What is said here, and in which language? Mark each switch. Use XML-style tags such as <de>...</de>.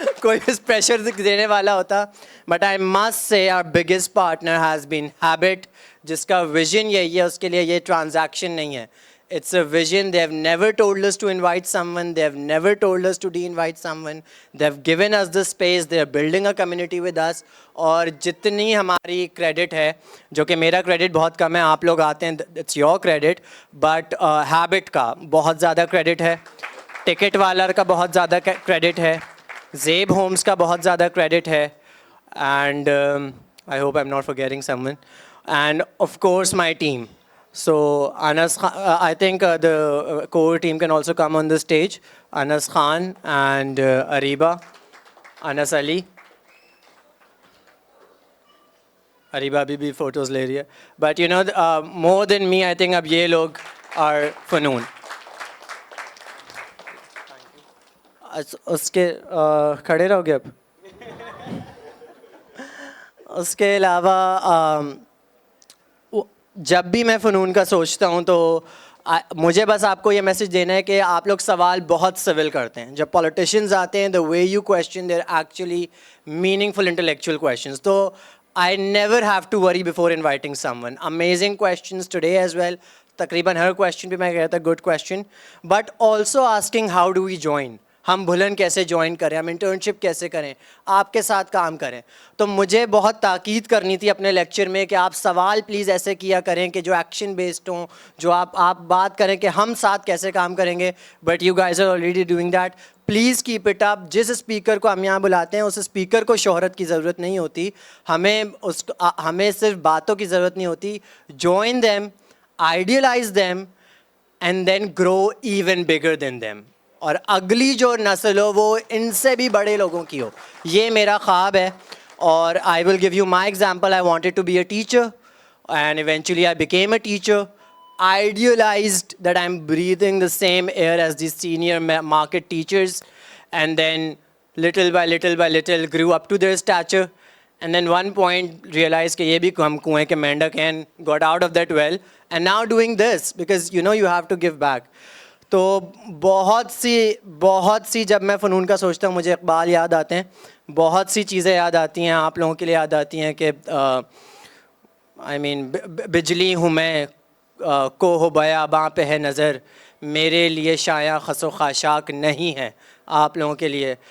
<ur>کوئی پریشر دینے والا ہوتا.</ur> <en>but I must say our biggest partner has been</en> <ur>habit, جس کا ویژن یہی ہے, اس کے لیے یہ ٹرانزیکشن نہیں ہے,</ur> <en>it's a vision. They have never told us to invite someone, they have never told us to de-invite someone, they have given us the space, they are building a community with us.</en> <ur>اور جتنی ہماری credit ہے, جو کہ میرا credit بہت کم ہے, آپ لوگ آتے ہیں,</ur> <en>it's your credit, but</en> <ur>habit کا بہت زیادہ کریڈٹ ہے, ٹکٹ والا کا بہت زیادہ کریڈٹ ہے, زیب ہومز کا بہت زیادہ کریڈٹ ہے,</ur> <en>and I hope I'm not forgetting someone, and of course my team. So Anas Khan, I think the core team can also come on the stage. Anas Khan and Ariba, Anas Ali.</en> <ur>Ariba abhi photos le rahi hai.</ur> <en>But you know, more than me, I think</en> <ur>ab ye log</ur> <en>are Fanoon.</en> <ur>Uske khade rahoge ab. Uske alawa جب بھی میں فنون کا سوچتا ہوں تو مجھے بس آپ کو یہ میسج دینا ہے کہ آپ لوگ سوال بہت سول کرتے ہیں. جب پولیٹیشینز آتے ہیں,</ur> <en>The way you question they're actually meaningful intellectual questions.</en> <ur>تو</ur> <en>I never have to worry before inviting someone. Amazing questions today as well.</en> <ur>تقریباً ہر کویشچن پہ میں کہتا</ur> <en>good question, but also asking how do we join,</en> <ur>ہم بھلن کیسے join کریں, ہم internship کیسے کریں, آپ کے ساتھ کام کریں. تو مجھے بہت تاکید کرنی تھی اپنے لیکچر میں کہ آپ سوال پلیز ایسے کیا کریں کہ جو ایکشن بیسڈ ہوں, جو آپ بات کریں کہ ہم ساتھ کیسے کام کریں گے,</ur> <en>But you guys are already doing that. Please keep it up.</en> <ur>جس اسپیکر کو ہم یہاں بلاتے ہیں اس اسپیکر کو شہرت کی ضرورت نہیں ہوتی, ہمیں صرف باتوں کی ضرورت نہیں ہوتی.</ur> <en>Join them, idealize them and then grow even bigger than them.</en> <ur>اور اگلی جو نسل ہو وہ ان سے بھی بڑے لوگوں کی ہو, یہ میرا خواب ہے.</ur> <en>اور I will give you my example. I wanted to be a teacher and eventually I became a teacher. Idealized that I'm breathing the same air as the senior market teachers, and then little by little grew up to their stature, and then one point realized</en> <ur>کہ یہ بھی ہم کنویں کے مینڈک ہیں,</ur> <en>got out of that well and now doing this because you know you have to give back.</en> <ur>تو بہت سی جب میں فنون کا سوچتا ہوں مجھے اقبال یاد آتے ہیں, بہت سی چیزیں یاد آتی ہیں, آپ لوگوں کے لیے یاد آتی ہیں کہ</ur> <en>I mean</en> <ur>بجلی ہوں میں کو ہو بیاباں پہ ہے نظر, میرے لیے شایاں خس و خاشاک نہیں ہے آپ لوگوں کے لیے.</ur>